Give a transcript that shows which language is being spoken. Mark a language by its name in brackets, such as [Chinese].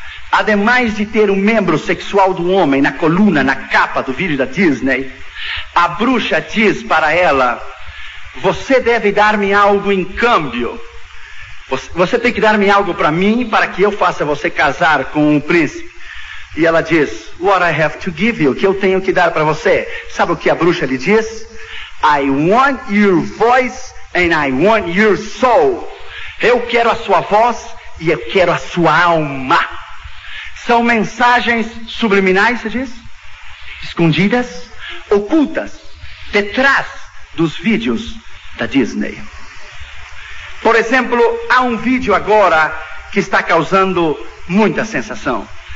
[Portuguese] Ademais de ter um membro sexual do homem na coluna, na capa do vídeo da Disney, a bruxa diz para ela: você deve dar-me algo em câmbio. Você tem que dar-me algo para mim, para que eu faça você casar com um príncipe. E ela diz: [English] what I have to give you, [Portuguese] que eu tenho que dar para você. Sabe o que a bruxa lhe diz? [English] I want your voice and I want your soul. [Portuguese] Eu quero a sua voz e eu quero a sua alma. São mensagens subliminais, se diz? Escondidas, ocultas, detrás dos vídeos da Disney. Por exemplo, há um vídeo agora que está causando muita sensação.